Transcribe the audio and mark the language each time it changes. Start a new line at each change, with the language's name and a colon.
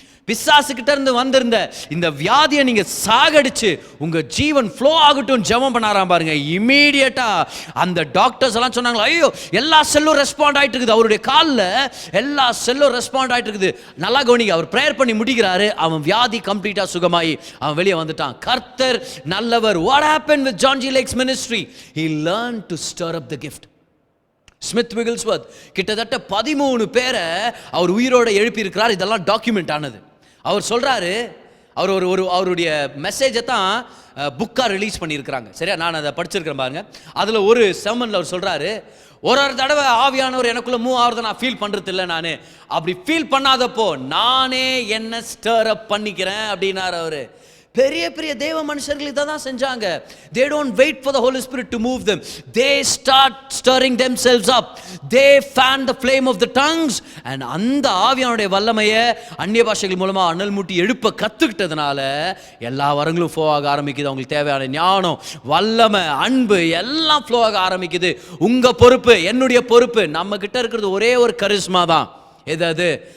Tamil: பிசாசுகிட்ட இருந்து வந்திருந்த இந்த வியாதியை நீங்க சாகடிச்சு உங்க ஜீவன் ஃப்ளோ ஆகட்டும் ஜெபம் பண்ணாராம் பாருங்க. இமீடியட்டா அந்த டாக்டர்ஸ் எல்லாம் சொன்னாங்களா, ஐயோ எல்லா செல்லும் ரெஸ்பாண்ட் ஆயிட்டு இருக்குது, அவருடைய காலில் எல்லா செல்லும் ரெஸ்பாண்ட் ஆயிட்டு இருக்குது. நல்லா கவனிங்க, அவர் பிரேயர் பண்ணி முடிக்கிறாரு, அவன் வியாதி கம்ப்ளீட்டா சுகமாயி அவன் வெளியே வந்துட்டான். கர்த்தர் நல்லவர்.
English: What happened with John G. Lake's ministry? He learned to stir up the gift.
Tamil: Smith விகில்ஸ்வர்த் கிட்டத்தட்ட 13 பேரை அவர் உயிரோட எழுப்பி இருக்கிறார். இதெல்லாம் டாக்குமெண்ட் ஆனது. அவர் சொல்றாரு, அவர் அவருடைய மெசேஜை தான் புக்காக ரிலீஸ் பண்ணியிருக்கிறாங்க. சரியா, நான் அதை படிச்சிருக்கிறேன் பாருங்க. அதில் ஒரு செர்மனில் அவர் சொல்றாரு, ஒரு தடவை ஆவியானவர் எனக்குள்ள மூவ் ஆகுறத நான் ஃபீல் பண்றது இல்லை. நான் அப்படி ஃபீல் பண்ணாதப்போ நானே என்ன ஸ்டர் அப் பண்ணிக்கிறேன் அப்படின்னாரு அவரு. பெரிய பெரிய தேவ மனுஷர்கள் இதை தான் செஞ்சாங்க.
English: They don't wait for the Holy Spirit to move them. They start stirring themselves up. They fan the flame of the tongues.
Tamil: And அந்த ஆவியானுடைய வல்லமையை அந்நிய பாஷைகள் மூலமா அனல் மூட்டி எழுப்ப கத்துக்கிட்டதுனால எல்லா வரங்களும் ஃப்ளோ ஆக ஆரம்பிக்குது. அவங்களுக்கு தேவையான ஞானம், வல்லமை, அன்பு எல்லாம் ஃப்ளோ ஆக ஆரம்பிக்குது. உங்க பொறுப்பு, என்னுடைய பொறுப்பு, நம்ம கிட்ட இருக்கிறது ஒரே ஒரு கரிஸ்மா தான். எது?